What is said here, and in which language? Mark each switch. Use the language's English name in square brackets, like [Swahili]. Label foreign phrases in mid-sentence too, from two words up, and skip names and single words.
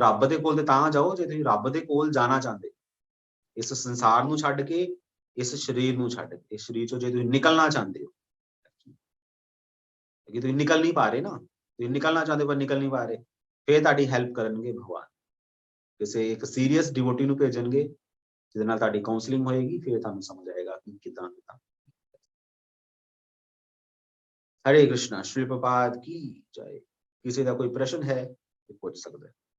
[Punjabi] ਰੱਬ ਦੇ ਕੋਲ ਤੇ ਤਾਂ ਜਾਓ ਜੇ ਤੁਸੀਂ ਰੱਬ ਦੇ ਕੋਲ ਜਾਣਾ ਚਾਹੁੰਦੇ, ਇਸ ਸੰਸਾਰ ਨੂੰ ਛੱਡ ਕੇ, ਇਸ ਸਰੀਰ ਨੂੰ ਛੱਡ ਕੇ, ਇਸ ਸਰੀਰ ਚੋਂ ਜੇ ਤੁਸੀਂ ਨਿਕਲਣਾ ਚਾਹੁੰਦੇ ਹੋ, ਕਿ ਤੁਸੀਂ ਨਿਕਲ ਨਹੀਂ ਪਾ ਰਹੇ ਨਾ, ਤੁਸੀਂ ਨਿਕਲਣਾ ਚਾਹੁੰਦੇ ਪਰ ਨਿਕਲ ਨਹੀਂ ਪਾ ਰਹੇ, ਫਿਰ ਤੁਹਾਡੀ ਹੈਲਪ ਕਰਨਗੇ ਭਗਵਾਨ। ਕਿਸੇ ਇੱਕ [English] serious devotee [Punjabi] ਨੂੰ ਭੇਜਣਗੇ ਜਿਹਦੇ ਨਾਲ ਤੁਹਾਡੀ ਕਾਉਂਸਲਿੰਗ ਹੋਏਗੀ, ਫਿਰ ਤੁਹਾਨੂੰ ਸਮਝ ਆਏਗਾ ਕਿ ਕਿੱਦਾਂ ਕਿੱਦਾਂ। [Hindi] हरे कृष्णा। श्री प्रपाद की जय। किसी का कोई प्रश्न है तो पूछ सकते हैं।